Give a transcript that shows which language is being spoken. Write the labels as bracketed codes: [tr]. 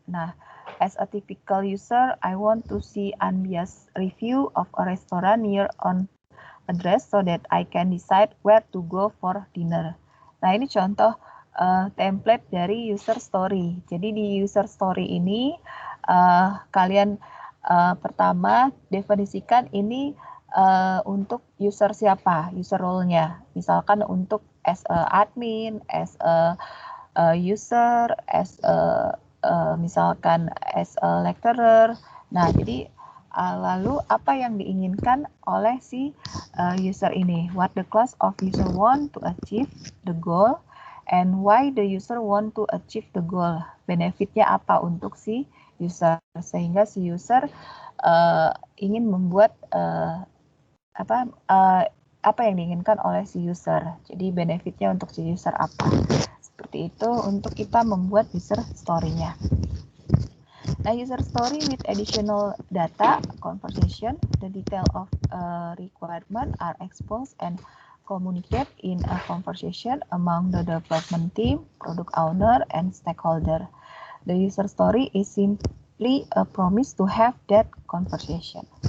[en] Nah, as a typical user, I want to see unbiased review of a restaurant near on address so that I can decide where to go for dinner. [id] Nah, ini contoh template dari user story. Jadi di user story ini kalian pertama definisikan ini untuk user siapa, user role-nya. Misalkan untuk [en] as a admin, as a user, as a misalkan as a lecturer. [id] Nah, jadi lalu apa yang diinginkan oleh si user ini? [en] What the class of user want to achieve the goal and why the user want to achieve the goal? [id] Benefitnya apa untuk si user, sehingga si user ingin membuat apa yang diinginkan oleh si user. Jadi benefitnya untuk si user apa? Seperti itu untuk kita membuat user story-nya. [en] Nah, user story with additional data, conversation, the detail of requirement are exposed and communicate in a conversation among the development team, product owner, and stakeholder. The user story is simply a promise to have that conversation.